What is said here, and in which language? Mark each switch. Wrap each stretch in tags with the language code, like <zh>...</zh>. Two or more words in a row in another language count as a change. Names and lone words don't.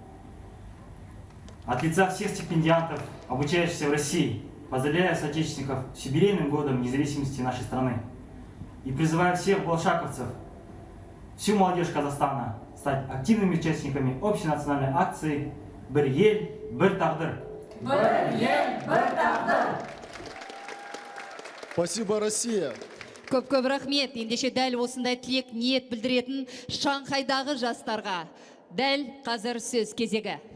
<ru>От лица всех стипендиантов, обучающихся в России, поздравляю соотечественников с юбилейным годом независимости нашей страны. И призываю всех болашаковцев, всю молодежь Казахстана стать активными участниками общенациональной акции</ru> <kk>«Бір ел, бір тағдыр». Бір ел, бір тағдыр.</kk> <ru>Спасибо, Россия.</ru> <kk>Көп рахмет. Ендеше дәл осындай тілек ниет білдіретін Шанхайдағы жастарға дәл қазір сөз кезегі.</kk>